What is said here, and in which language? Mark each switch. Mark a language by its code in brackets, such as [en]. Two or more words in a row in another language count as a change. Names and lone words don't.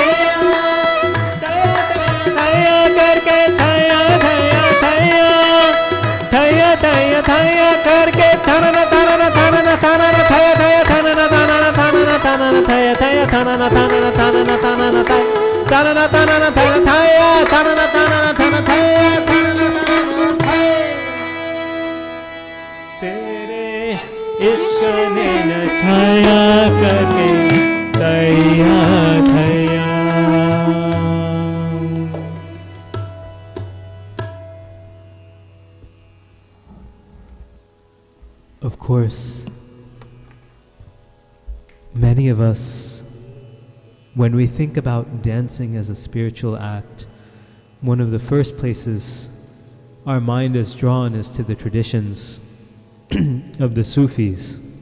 [hi] थैया, थैया करके थैया थैया थैया, थैया थैया थैया करके थनना थनना थनना थनना थैया थैया थनना थनना थनना थनना थैया थैया थनना थनना थनना थनना थनना थनना थैया थनना थनना थनना थैया थनना थनना, तेरे इश्क ने नचाया करके थैया थैया। [en] Of course, many of us, when we think about dancing as a spiritual act, one of the first places our mind is drawn is to the traditions of the Sufis,